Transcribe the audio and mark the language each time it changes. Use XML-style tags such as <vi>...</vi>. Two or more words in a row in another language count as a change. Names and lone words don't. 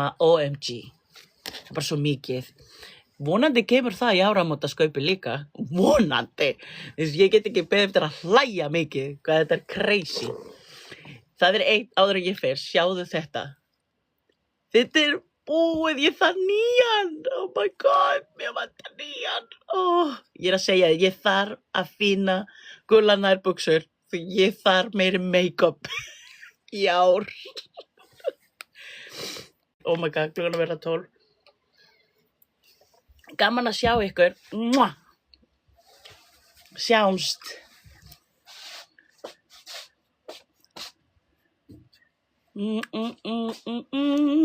<is>OMG. Það er bara svo mikið. Vonandi kemur það í áramótaskaupi líka. Vonandi. Ég get ekki beðið eftir að hlæja mikið. Hvað þetta er crazy. Það er eitt áður en ég fer. Sjáðu þetta. Þetta er búið, ég þarf nýjan.</is> <en>Oh my god,</en> <is>mér vantar nýjan. Ég er að segja, ég þarf að finna gula nærbuxur því ég þarf meiri make-up í ár.</is> <en>Oh my god,</en> <is>klukkan að vera 12. Gaman að sjá ykkur. Sjáumst.</is>